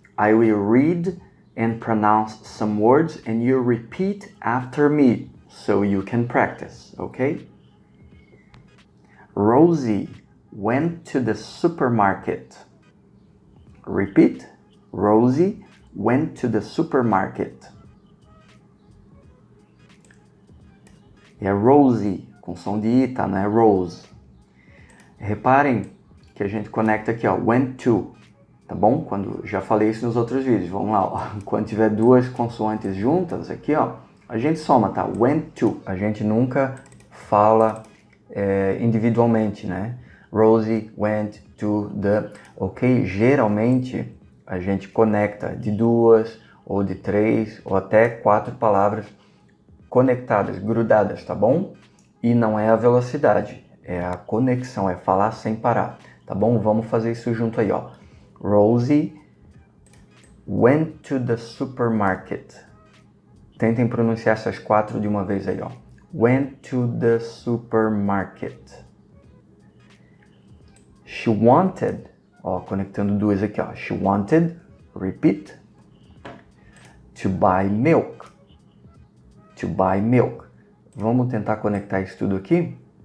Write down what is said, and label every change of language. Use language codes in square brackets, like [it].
[en] I will read and pronounce some words and you repeat after me so you can practice, okay? Rosie went to the supermarket. Repeat. Rosie went to the supermarket. [pt] É Rosie, com som de I, tá? Não é Rose. Reparem que a gente conecta aqui, ó, went to, tá bom? Quando já falei isso nos outros vídeos, vamos lá, ó. Quando tiver duas consoantes juntas aqui, ó, a gente soma, tá? Went to, a gente nunca fala individualmente, né? [en] Rosie went to the, [pt] ok? Geralmente a gente conecta de 2 ou de 3 ou até 4 palavras conectadas, grudadas, tá bom? E não é a velocidade, é a conexão, é falar sem parar, tá bom? Vamos fazer isso junto aí, ó. [en] Rosie went to the supermarket. [pt] Tentem pronunciar essas 4 de uma vez aí, ó. [en] Went to the supermarket. She wanted, ó, [pt] conectando duas aqui, [en] ó. She wanted, repeat, to buy milk. To buy milk. [pt] Vamos tentar conectar isso tudo aqui?